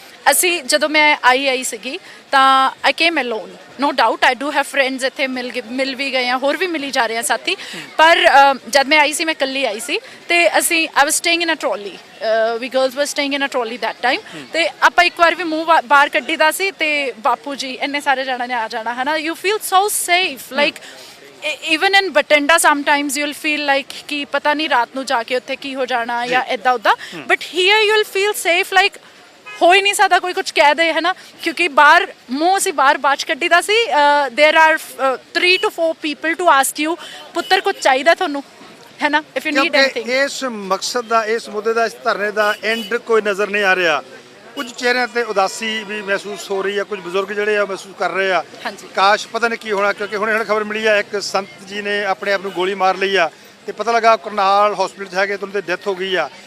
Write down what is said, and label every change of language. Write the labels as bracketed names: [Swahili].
[Punjabi] ਅਸੀਂ ਜਦੋਂ ਮੈਂ ਆਈ ਸੀਗੀ ਤਾਂ [English] I came alone, no doubt I do have friends, [Punjabi] ਇੱਥੇ ਮਿਲ ਵੀ ਗਏ ਆ, ਹੋਰ ਵੀ ਮਿਲੀ ਜਾ ਰਹੇ ਆ ਸਾਥੀ, ਪਰ ਜਦ ਮੈਂ ਆਈ ਸੀ ਮੈਂ ਇਕੱਲੀ ਆਈ ਸੀ ਤੇ [English] I was staying in a trolley, we girls were staying in a trolley that time, [Punjabi] ਤੇ ਆਪਾਂ ਇੱਕ ਵਾਰ ਵੀ ਮੂੰਹ ਬਾਹਰ ਕੱਢੀ ਦਾ ਸੀ ਤੇ ਬਾਪੂ ਜੀ ਇੰਨੇ ਸਾਰੇ ਜਾਣਾ ਨੇ ਆ ਜਾਣਾ ਹੈ ਨਾ, [English] You feel so safe. Like even in Batenda sometimes you'll feel like [Punjabi] ਕਿ ਪਤਾ ਨਹੀਂ ਰਾਤ ਨੂੰ ਜਾ ਕੇ ਉੱਥੇ ਕੀ ਹੋ ਜਾਣਾ ਜਾਂ ਇੱਦਾਂ ਉੱਦਾਂ, [English] but here you'll feel safe, like [Punjabi] ਹੋ ਹੀ ਨਹੀਂ ਸਕਦਾ ਕੋਈ ਕੁਝ ਕਹਿ ਦੇ ਹੈ ਨਾ, ਕਿਉਂਕਿ ਬਾਹਰ ਮੂੰਹ ਅਸੀਂ ਬਾਹਰ ਕੱਢੀ ਦਾ ਸੀ। [English] there are 3 to 4 people to ask you [Punjabi] ਪੁੱਤਰ ਕੁਝ ਚਾਹੀਦਾ ਤੁਹਾਨੂੰ ਹੈ ਨਾ, [English] if you need anything। [Punjabi] ਇਸ ਮਕਸਦ ਦਾ, ਇਸ ਮੁੱਦੇ ਦਾ, ਇਸ ਧਰਨੇ ਦਾ ਐਂਡ ਕੋਈ ਨਜ਼ਰ ਨਹੀਂ ਆ ਰਿਹਾ। ਕੁਝ ਚਿਹਰਿਆਂ ਤੇ ਉਦਾਸੀ ਵੀ ਮਹਿਸੂਸ ਹੋ ਰਹੀ ਹੈ, ਕੁਝ ਬਜ਼ੁਰਗ ਜਿਹੜੇ ਆ ਮਹਿਸੂਸ ਕਰ ਰਹੇ ਆ ਕਾਸ਼ ਪਤਾ ਨਹੀਂ ਕੀ ਹੋਣਾ, ਕਿਉਂਕਿ ਹੁਣੇ ਖਬਰ ਮਿਲੀ ਆ ਇੱਕ ਸੰਤ ਜੀ ਨੇ ਆਪਣੇ ਆਪ ਨੂੰ ਗੋਲੀ ਮਾਰ ਲਈ ਆ ਤੇ ਪਤਾ ਲੱਗਾ ਕਰਨਾਲ ਹਸਪੀਟਲ 'ਚ ਹੈਗੇ ਤੇ ਉਹਨਾਂ ਦੀ ਡੈਥ ਹੋ ਗਈ ਆ।